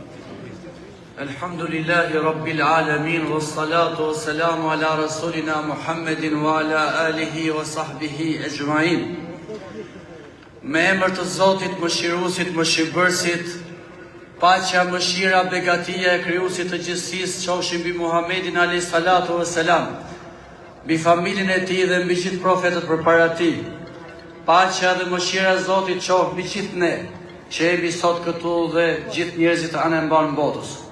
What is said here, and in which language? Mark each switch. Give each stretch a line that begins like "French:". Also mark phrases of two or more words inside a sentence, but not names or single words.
Arabic: الحمد لله رب العالمين والصلاة والسلام على رسولنا محمد وعلى آله وصحبه أجمعين.
Albanian: Me emër të Zotit, mëshiruesit, mëshirbërësit, paqja, mëshira, begatia e krijuesit të gjithësisë qofshin mbi Muhamedit
Arabic: عليه الصلاة والسلام,
Albanian: mbi familjen e tij dhe mbi gjithë profetët përpara tij. Paqja dhe mëshira e Zotit qoftë mbi gjithë ne që jemi sot këtu dhe gjithë njerëzit anë e mban botës.